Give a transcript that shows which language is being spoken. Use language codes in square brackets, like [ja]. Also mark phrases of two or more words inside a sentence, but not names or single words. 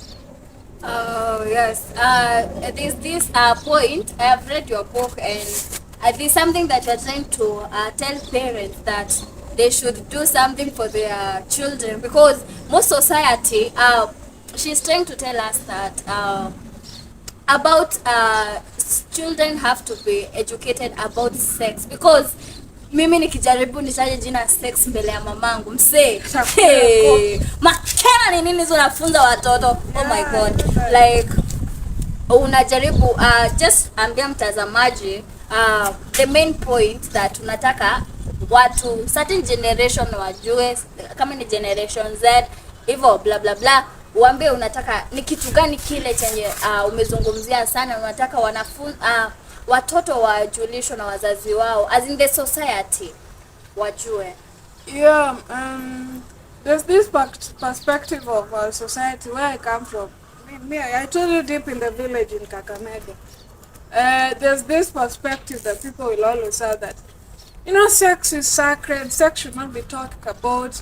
[en] Oh yes. There's this point. I have read your book and there's something that you're trying to tell parents that they should do something for their children, because most society, she's trying to tell us that about children have to be educated about sex, because [sw] mimi nikijaribu nitaje jina sex mbele ya mamangu msee, hey, makena ni nini hizo nafunza watoto? [en] Oh my god, like [sw] unajaribu just ambia mtazamaji [en] the main point that [sw] unataka watu [en] certain generation [sw] wajue, kama ni generation Z hivyo bla bla bla, uambie unataka ni kitu gani kile chenye umezungumzia sana, unataka watoto wajulishwe na wazazi wao, [en] as in the society wajue. Yeah, there's this perspective of our society where I come from. I told you, deep in the village in Kakamega. There's this perspective that people will always say that, you know, sex is sacred, sex should not be talked about.